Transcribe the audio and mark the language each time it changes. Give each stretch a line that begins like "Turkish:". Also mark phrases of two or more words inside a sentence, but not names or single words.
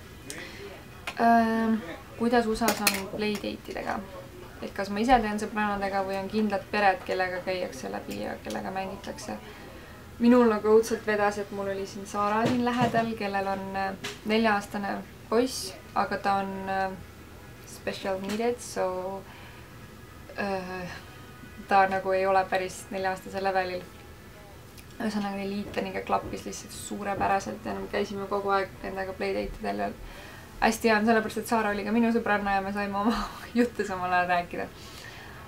Estonian: Kuidas USAs on playdate'idega? Et kas ma ise teen sõbrannadega või on kindlad pered, kellega käiakse läbi ja kellega mängitakse? Minul nagu õudselt vedas, et mul oli siin Saara siin lähedal, kellel on 4-aastane poiss, aga ta on
English: special needed,
Estonian: so ta nagu ei ole päris 4-aastase levelil. Ühesõnaga neil Etaniga klappis lihtsalt suurepäraselt ja käisime kogu aeg nendega playdate'idel ja hästi hea on sellepärast, et Saara oli ka minu sõbranna ja me saime oma jutte samal ajal rääkida.